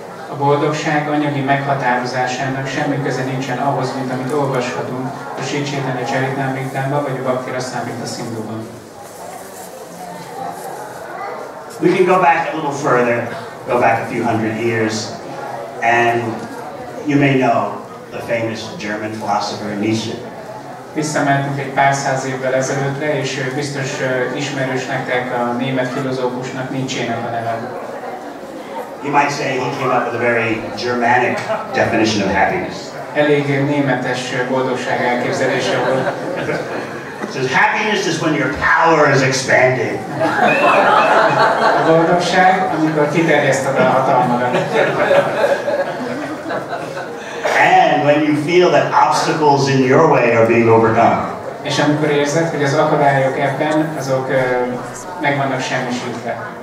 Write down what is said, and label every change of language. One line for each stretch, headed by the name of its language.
Hungarian: A boldogság anyagi meghatározásának semmi köze nincsen ahhoz, mint amit olvashatunk a Sri Chaitanya Charitamritában vagy a Bhakti Rasamrita Sindhuban.
English: We can go back a little further, go back a few hundred years, and you may know the famous German philosopher Nietzsche.
Hungarian: Visszamentünk egy pár száz évvel ezelőttre, és biztos ismerős nektek a német filozófusnak Nietzsének a neve.
English: You might say he came up with a very Germanic definition of happiness.
Hungarian: Elég németes boldogság elképzelése volt.
English: So happiness is when your power is expanded.
Hungarian: A boldogság, amikor kiterjeszted a hatalmadat.
English: And when you feel that obstacles in your way are being overcome.
Hungarian: És amikor érzed, hogy az akadályok ebben, azok meg vannak semmisítve.